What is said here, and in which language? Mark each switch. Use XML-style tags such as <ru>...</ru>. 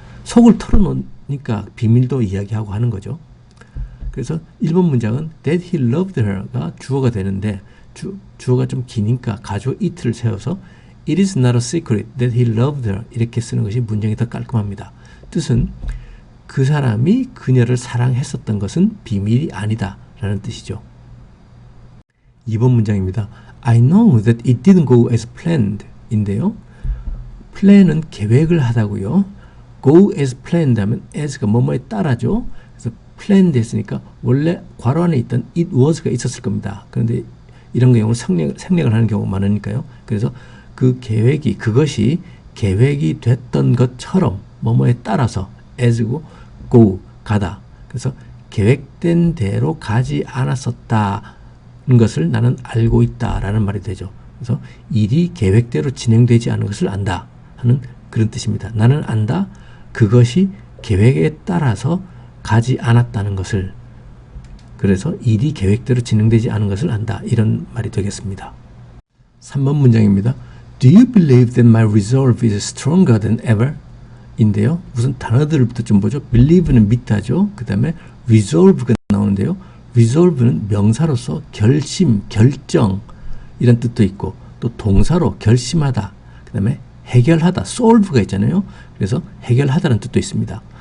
<ko>속을 털어놓으니까 비밀도 이야기하고 하는 거죠. 그래서 1번 문장은 that he loved her 가 주어가 되는데 주어가 좀 기니까 가주어 it를 세워서 it is not a secret that he loved her 이렇게 쓰는 것이 문장이 더 깔끔합니다. 뜻은 그 사람이 그녀를 사랑했었던 것은 비밀이 아니다 라는 뜻이죠. 2번 문장입니다.</ko> <en>I know that it didn't go as planned 인데요.</en> <ko>plan은 계획을 하다고요. go as planned 하면 as가 뭐뭐에 따라죠. 그래서 planned 했으니까 원래 괄호 안에 있던 it was 가 있었을 겁니다. 그런데 이런 경우는 생략을 하는 경우가 많으니까요. 그래서 그 계획이, 그것이 계획이 됐던 것처럼 뭐뭐에 따라서 as고 go, 가다. 그래서 계획된 대로 가지 않았었다는 것을 나는 알고 있다라는 말이 되죠. 그래서 일이 계획대로 진행되지 않은 것을 안다 하는 그런 뜻입니다. 나는 안다. 그것이 계획에 따라서 가지 않았다는 것을. 그래서 일이 계획대로 진행되지 않은 것을 안다. 이런 말이 되겠습니다. 3번 문장입니다.</ko> <en>Do you believe that my resolve is stronger than ever?</en> <ko>인데요. 우선 단어들부터 좀 보죠. believe는 믿다죠. 그 다음에 resolve가 나오는데요. resolve는 명사로서 결심, 결정 이런 뜻도 있고 또 동사로 결심하다. 그 다음에 해결하다, solve가 있잖아요. 그래서 해결하다는 뜻도 있습니다.</ko>